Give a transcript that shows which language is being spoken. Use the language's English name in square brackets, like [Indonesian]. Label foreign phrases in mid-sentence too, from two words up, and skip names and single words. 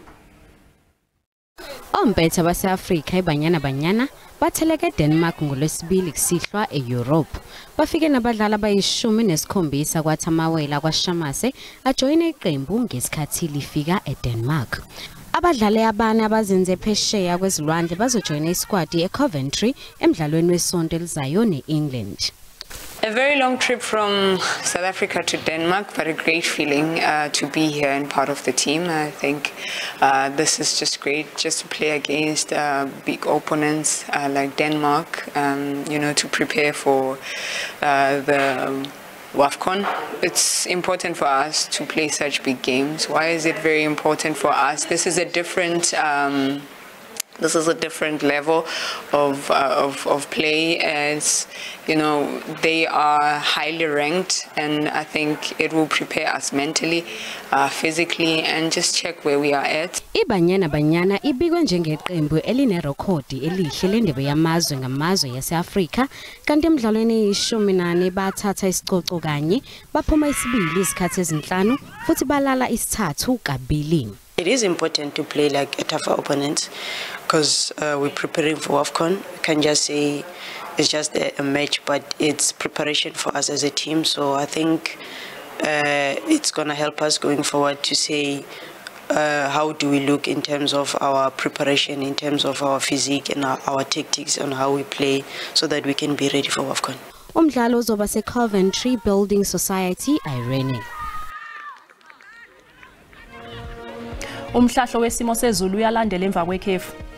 [Zulu] Ompetha base-Afrika ibanyana batheleke eDenmark ngolwesibili kusihlwa eEurope. Bafike nabadlali abayi-17 kwathi amawela kwaShamase ajoyine iqembu ngesikhathi lifika eDenmark. Abadlali abane abazinze phesheya kwezilwandle bazojoyina isquad eCoventry emidlalweni wesonto elizayo neEngland. [English] A very long trip from South Africa to Denmark, but a great feeling to be here and part of the team. I think this is just great, just to play against big opponents like Denmark, to prepare for the WAFCON. It's important for us to play such big games. Why is it very important for us? This is a different level of play, as they are highly ranked, and I think it will prepare us mentally, physically, and just check where we are at. [Zulu] Ibanyana ibikwe njengeqembu elinerekhodi elihle lendebe yamazwe ngamazwe yaseAfrika kanti emidlalweni i-14 bathatha isicoco kanye baphuma isibili isikhathi ezinhlanu futhi balala isithathu kabili. [English] It is important to play like a tougher opponent because we're preparing for WAFCON. We can't just say it's just a match, but it's preparation for us as a team. So I think it's going to help us going forward to say how do we look in terms of our preparation, in terms of our physique and our tactics on how we play so that we can be ready for WAFCON. [Zulu] Umdlalo uzoba se-Coventry Building Society Irene. Umhlahlo wesimo sezulu uyalandela emva kwekhefu.